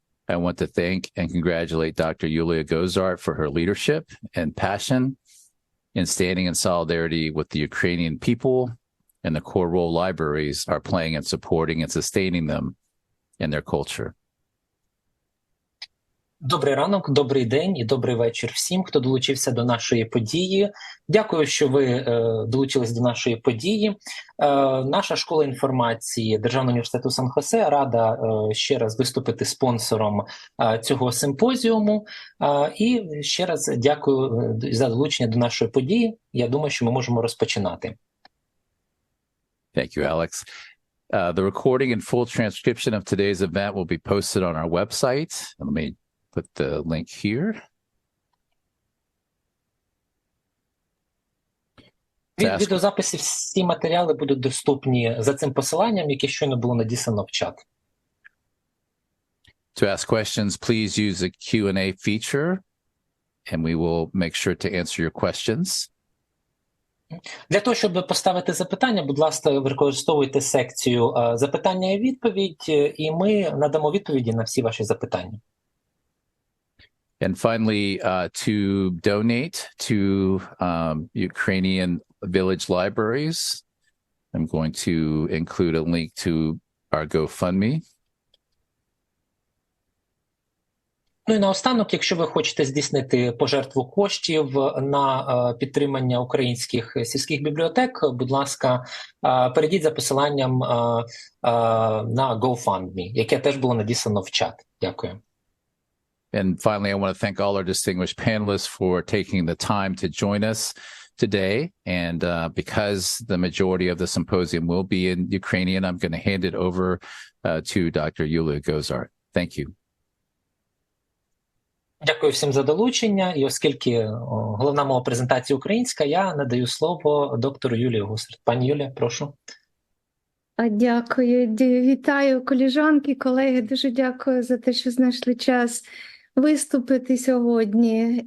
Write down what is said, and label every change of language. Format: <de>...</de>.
<en>I want to thank and congratulate Dr. Yulia Gozart for her leadership and passion in standing in solidarity with the Ukrainian people and the core role libraries are playing in supporting and sustaining them in their culture.</en> <uk>Добрий ранок, добрий день і добрий вечір всім, хто долучився до нашої події. Дякую, що ви долучились до нашої події. Наша школа інформації Державного університету Сан-Хосе рада ще раз виступити спонсором цього симпозіуму. І ще раз дякую за долучення до нашої події. Я думаю, що ми можемо розпочинати.</uk> <en>Thank you, Alex. The recording and full transcription of today's event will be posted on our website. Let me put the link here.</en> <uk>Від відеозаписів всі матеріали будуть доступні за цим посиланням, яке щойно було надіслано в чат.</uk> <en>To ask questions, please use the Q&A feature, and we will make sure to answer your questions.</en> <uk>Для того, щоб поставити запитання, будь ласка, використовуйте секцію запитання і відповідь, і ми надамо відповіді на всі ваші запитання.</uk> <en>And finally, to donate to Ukrainian village libraries, I'm going to include a link to our GoFundMe.</en> <uk>Ну і наостанок, якщо ви хочете здійснити пожертву коштів на підтримання українських сільських бібліотек, будь ласка, перейдіть за посиланням на GoFundMe, яке теж було надіслано в чат. Дякую.</uk> <en>And finally, I want to thank all our distinguished panelists for taking the time to join us today. And because the majority of the symposium will be in Ukrainian, I'm going to hand it over to Dr. Yulia Gozart. Thank you.</en> <uk>Дякую всім за долучення. І оскільки головна мова презентації українська, я надаю слово доктору Юлії Гусарт. Пані Юлія, прошу. Дякую. Вітаю колежанки, колеги. Дуже дякую за те, що знайшли час виступити сьогодні.</uk>